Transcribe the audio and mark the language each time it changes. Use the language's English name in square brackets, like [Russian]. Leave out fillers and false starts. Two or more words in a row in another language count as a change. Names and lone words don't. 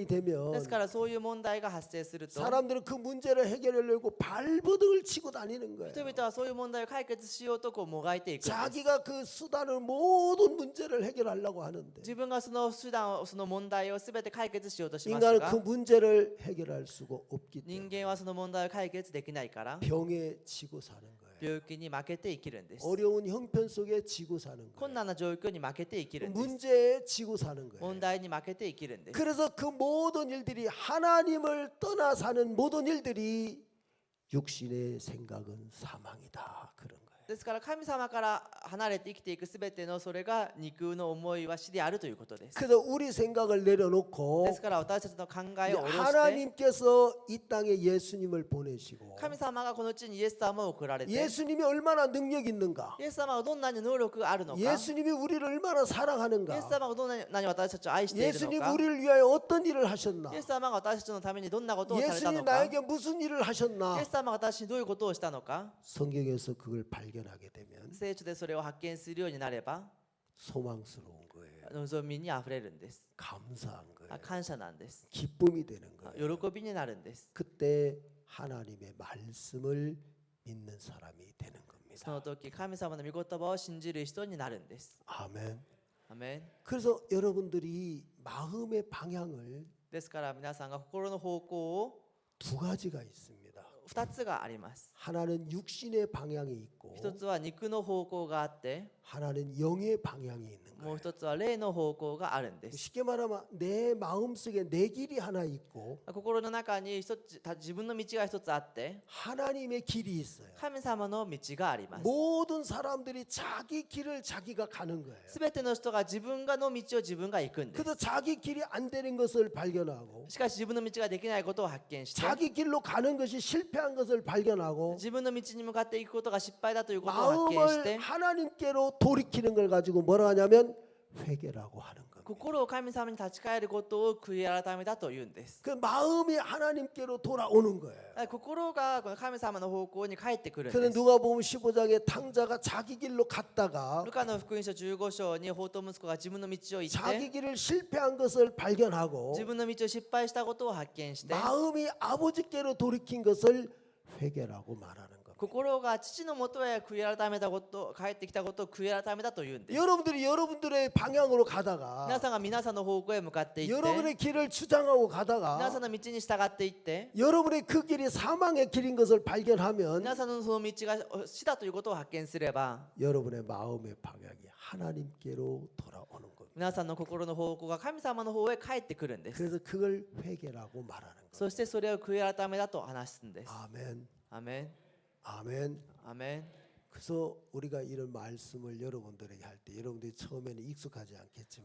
[Japanese] で [Korean] 되면 [Japanese] すからそういう問題が発生すると、 [Korean] 사람들은 그 문제를 해결하려고 발버둥을 치고 다니는 [Japanese] 人 [Korean] 거예요. [Japanese] 々はそういう問題を解決しようとこうもがいていくんです。 [Korean] 자기가 그 수단을 모든 문제를 해결하려고 하는데 [Japanese] 自分がその手段をその問題をすべて解決しようとします [Korean] 인간은 [Japanese] が [Korean] 그 、 문제를 해결할 수가 없기 [Japanese] 人 [Korean] 때문에 [Japanese] 間はその問題を解決できないから [Korean] 병에 지고 사는 거예요. [Japanese] 病気に負けて生きるんです。 [Korean] 어려운 형편 속에 지고 사는 [Japanese] 困 [Korean] 거예요. [Japanese] 難な状況に負けて生きるんです。 [Korean] 문제에 지고 사는 거예요. [Japanese] 問題に負けて生きるんです。 [Korean] 그래서 그 모든 일들이 하나님을 떠나 사는 모든 일들이 육신의 생각은 사망이다. 그런 거예요. [Japanese] ですから神様から離れて生きていくすべてのそれが肉の思いは死であるということです。 [Korean] 그래서 우리 생각을 [Japanese] で [Korean] 내려놓고 [Japanese] すから私たちの考えを下ろして [Korean] 하나님께서 이 땅에 예수님을 보내시고 [Japanese] 神様がこの地にイエス様を送られて、 [Korean] 예수님이 얼마나 능력이 있는가 [Japanese] イエス様がどんなに能力があるのか、イエス [Korean] 예수님이 우리를 얼마나 [Japanese] 様 [Korean] 사랑하는가 [Japanese] がどんなに私たちを愛している [Korean] 예수님이 [Japanese] のか、 [Korean] 우리를 위하여 어떤 일을 하셨나 [Japanese] イエス様が私たちのためにどんなことをされた [Korean] 예수님이 [Japanese] のか、 [Korean] 나에게 무슨 일을 [Japanese] イ [Korean] 하셨나 [Japanese] エス様が私にどういうことをしたのか、 [Korean] 성경에서 그걸 발견하게 되면 [Japanese] 聖書でそれを発見するようになれば [Korean] 소망스러운 거예요 [Japanese] 望みにあふれるんです。 [Korean] 감사한 거예요 [Japanese] 感謝なんです。 [Korean] 기쁨이 되는 거예요 [Japanese] 喜びになるんです。 [Korean] 그때 하나님의 말씀을 믿는 사람이 되는 [Japanese] その [Korean] 겁니다 [Japanese] 時神様の御言葉を信じる人になるんです。 [Korean] 아멘 [Japanese] アメン。 [Korean] 그래서 여러분들이 마음의 방향을 [Japanese] ですから皆さんが心の方向を [Korean] 두 가지가 있습니다 [Japanese] 2 つがあります。 [Korean] 하나는 육신의 방향이 있고 [Japanese] 一つは肉の方向があって、 [Korean] 하나는 영의 방향이 있는 [Japanese] もう [Korean] 거예요 [Japanese] 一つは霊の方向があるんです。 [Korean] 쉽게 말하면 내 마음속에 내 길이 하나 있고 [Japanese] 心の中に自分の道が一つあって、 [Korean] 하나님의 길이 있어요 [Japanese] 神様の道があります。 [Korean] 모든 사람들이 자기 길을 자기가 가는 거예요 [Japanese] すべての人が自分がの道を自分が行くんです。 [Korean] 그래서 자기 길이 안 되는 것을 발견하고 [Japanese] しかし自分の道ができないことを発見して、 [Korean] 자기 길로 가는 것이 실패한 것을 발견하고 [Japanese] 自分の道に向かっていくことが失敗だということを発見し [Korean] 마음을 [Japanese] て、 [Korean] 하나님께로 돌이키는 걸 가지고 뭐라 하냐면 회개라고 하는 겁니다 [Japanese] 心を神様に立ち返ることを悔い改めたというんです。 [Korean] 그 마음이 하나님께로 돌아오는 거예요 [Japanese] 心がこの神様の方向に帰ってくるん [Korean] 그런데 [Japanese] です。 [Korean] 누가 보면 15장에 탕자가 자기 길로 갔다가 [Japanese] ルカの福音書15章に法と息子が自分の道を行っ [Korean] 자기 [Japanese] て、 [Korean] 길을 실패한 것을 발견하고 [Japanese] 自分の道を失敗したことを発見して、 [Korean] 마음이 아버지께로 돌이킨 것을 회개라고 말하는 겁니다. [Japanese] 心が父のもとへ悔い改めたこと、帰ってきたことを悔い改めたというんです。 [Korean] 여러분들이 여러분들의 방향으로 가다가 [Japanese] 皆さんが皆さんの方向へ向かっていって、 [Korean] 여러분의 길을 주장하고 [Japanese] 皆さん [Korean] 가다가 [Japanese] の道に従っていって、 [Korean] 여러분의 그 길이 사망의 길인 것을 발견하면 [Japanese] 皆さんのその道が死だということを発見すれば、 [Korean] 여러분의 마음의 방향이 하나님께로 돌아오는 겁니다. [Japanese] 皆さんの心の方向が神様の方へ帰ってくるんです。 [Korean] 그래서 그걸 회개라고 말하는 거예요. [Japanese] そしてそれを悔い改めだと話すんです。 [Korean] 아멘. [Japanese] アメン、 [Korean] 아멘. [Japanese] アメン。 [Korean] 그래서 우리가 이런 말씀을 여러분들에게 할 때 여러분들이 처음에는 익숙하지 않겠지만